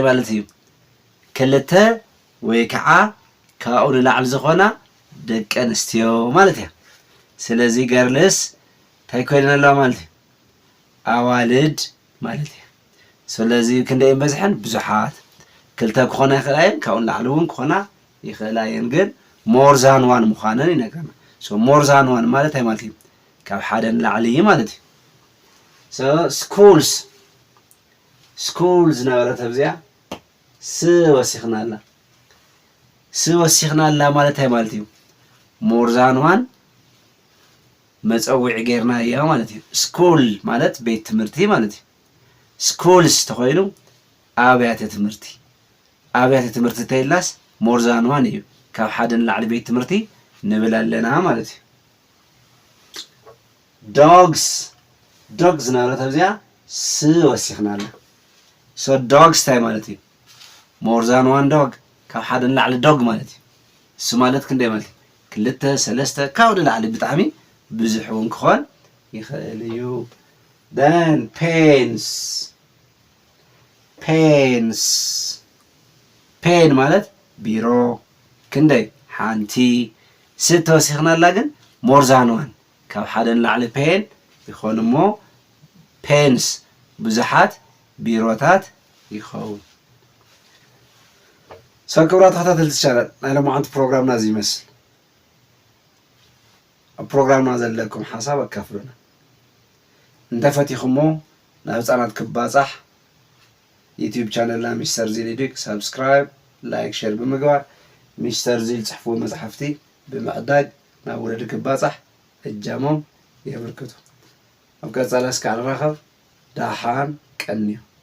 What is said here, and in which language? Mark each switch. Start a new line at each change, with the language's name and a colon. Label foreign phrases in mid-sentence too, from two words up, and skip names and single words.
Tigrinya: ማለት እዩ ክልተ ወይ ከዓ ካብኡ ንላዕሊ ዝኾና ደቂ ኣንስትዮ ማለት እያ ስለዚህ ገርልስ እንታይ ኮይና ኣለዋ ማለት እዩ ኣዋልድ ማለት እዩ ስለዚህ ክንደይ በዝሕን ብዙሓት ክልተ ክኾና ይኽእላየን ካብኡ ንላዕሊ እውን ክኾና ይኽእላየን ግን
English: more than one
Tigrinya: ምዃነን ይነግረና
English: so more than one
Tigrinya: ማለት እንታይ ማለት እዩ ካብ ሓደ ንላዕሊ ማለት እዩ
English: so schools
Tigrinya: ነበረት ኣብዚኣ ወሲኽና ኣላ ማለት እንታይ ማለት እዩ
English: more than one
Tigrinya: መፀውዒ ጌርና እያ ማለት እዩ ስኩል ማለት ቤት ትምህርቲ ማለት እዩ schools ተኾይኑ ኣብያተ ትምህርቲ ተይላስ
English: more than one
Tigrinya: እዩ ካብ ሓደ ንላዕሊ ቤት ትምህርቲ ንብል ኣለና ማለት እዩ dogs ነበረት ኣብዚኣ ወሲኽና ኣላ
English: so dogs
Tigrinya: እንታይ ማለት እዩ
English: more than one dog
Tigrinya: ካብ ሓደ ንላዕሊ dog ማለት እዩ እሱ ማለት ክንደይ ማለት እዩ ክልተ ሰለስተ ካብ ንላዕሊ ብጣዕሚ ብዙሕ እውን ክኾን ይኽእል እዩ then pen ማለት ቢሮ ክንደይ ሓንቲ ተወሲኽና ኣላ ግን
English: more than one
Tigrinya: ካብ ሓደ ንላዕሊ pen ይኾን እሞ pens ብዙሓት ቢሮታት ይኸውን so ክብራት ተኸታተልቲ ቻናል ናይ ሎማዓንቲ ፕሮግራምና እዚ ይመስል ኣብ ፕሮግራምና ዘለኩም ሓሳብ ኣካፍሉና እንተፈቲኹሞ ናብ ህፃናት ክባፃሕ ዩቲዩብ ቻነልና ሚስተር ዚል ኢዱክ
English: subscribe like share
Tigrinya: ብምግባር ሚስተር ዚል ፅሕፍዎ መፅሓፍቲ ብምዕዳግ ናብ ወለዲ ክባፃሕ እጃሞም የብርክቱ ኣብ ቀፃሊ እስካዕ ንራኸብ ዳሓን ቀኒዩ